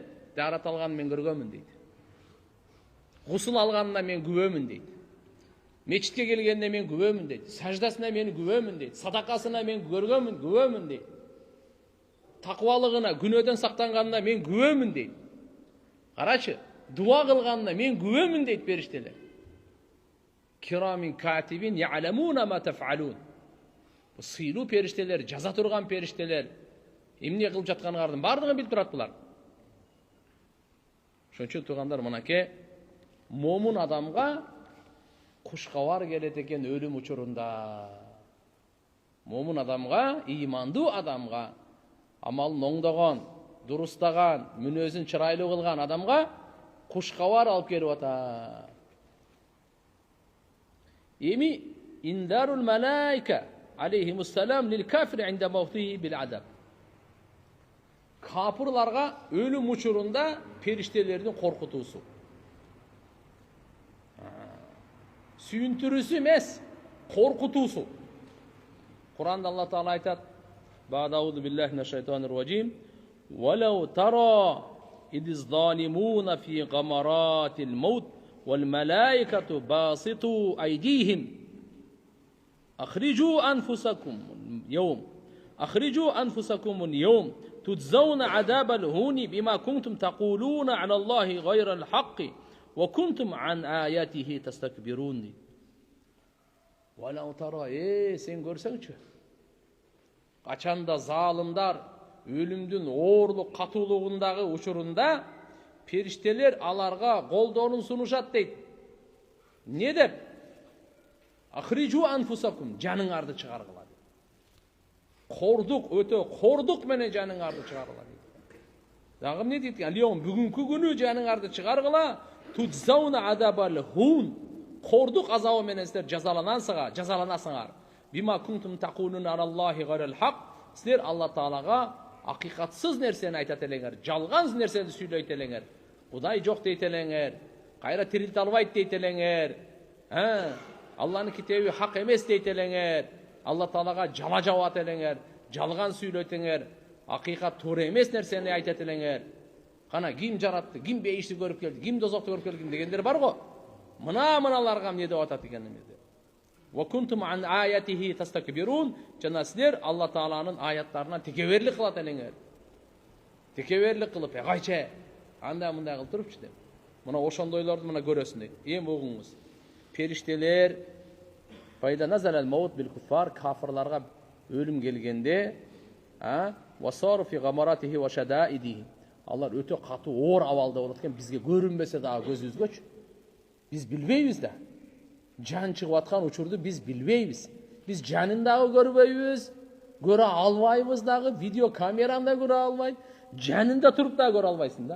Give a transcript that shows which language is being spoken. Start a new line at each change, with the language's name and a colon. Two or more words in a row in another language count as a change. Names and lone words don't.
Kyrgyz: Дарат алганын мен көргөнмүн дейт. Гусул алганына мен күбөмүн дейт. Мечитке келгенде мен күбөмүн дейт. Саждасына мен күбөмүн дейт. Садакасына мен күбөмүн дейт. Таквалыгына, күнөөдөн сактанганына мен күбөмүн дейт. Карачы, дуа кылганына мен күбөмүн дейт периштелер.
Arabic: كراما كاتبين يعلمون ما تفعلون.
Kyrgyz: Бу сыйлуу периштелер, жаза турган периштелер, эмне кылып жатканыңардын бардыгын билип турат булар. Ошон үчүн туугандар, мынакей момун адамга кушкабар келет экен өлүм учурунда. Момун адамга, имандуу адамга, амалын оңдогон, дурустаган, мүнөзүн чырайлуу кылган адамга кушкабар алып келип атат.
Arabic: Эми إنذار الملائكة عليهم السلام للكافر عند موته بالعذاب.
Kyrgyz: Капырларга өлүм учурунда периштелердин коркутуусу. Сүйүндүрүүсү эмес, коркутуусу. Куранда Алла Таала айтат:
Arabic: "أعوذ بالله من الشيطان الرجيم، ولو ترى إذ الظالمون في غمرات الموت والملائكة باسطو أيديهم أخرجوا أنفسكم اليوم تجزون عذاب الهون بما كنتم تقولون على الله غير الحق وكنتم عن آياته تستكبرون." ولو ترى
Kyrgyz: сен көрсөңчү, качанда залымдар өлүмдүн оорлук катуулугундагы учурунда периштелер аларга колдорун сунушат дейт. Не деп?
Arabic: أخرجوا أنفسكم,
Kyrgyz: жаныңарды чыгаргыла. Кордук, өтө кордук менен жаныңарды чыгаргыла. Дагы эмне дейт? Алион бүгүнкү күнү жаныңарды чыгаргыла,
Arabic: تجزون عذاب الهون.
Kyrgyz: Кордук азабы менен силер жазаланасыңар.
Arabic: بما كنتم تقولون على الله غير الحق.
Kyrgyz: Силер Алла Таалага акыйкатсыз нерсени айтат элеңер, жалган нерсени сүйлөйт элеңер. Кудай жок дейт элеңер, кайра тирилте албайт дейт элеңер. Алланын китеби хак эмес дейт элеңер. Алла Таалага жала жабат элеңер, жалган сүйлөтөңөр, акыйкат туура эмес нерсени айтат элеңер. Кана ким жаратты, ким бейишти көрүп келди, ким дозокту көрүп келди дегендер бар го. Мыналарга эмне деп атат экен эмне?
Arabic: وكنتم عن آياته تستكبرون.
Kyrgyz: Жана силер Алла Тааланын аяттарына текеберлик кылат элеңер. Текеберлик кылып, кайча анда мындай кылып турупчу деп. Мына ошондойлорду мына көрөсүң дейт. Эми угуңуз. Периштелер пайда
Arabic: نزل الموت بالكفار,
Kyrgyz: кафирларга өлүм келгенде,
Arabic: وصاروا في غمراته وشدائده.
Kyrgyz: Алар өтө катуу оор абалда болот экен, бизге көрүнбөсө дагы көзүбүзгөчү. Биз билбейбиз да. Жан чыгып аткан учурду биз билбейбиз. Биз жанын дагы көрбөйбүз, көрө албайбыз дагы, видео камераны да көрө албайт, жанында туруп да көрө албайсың да.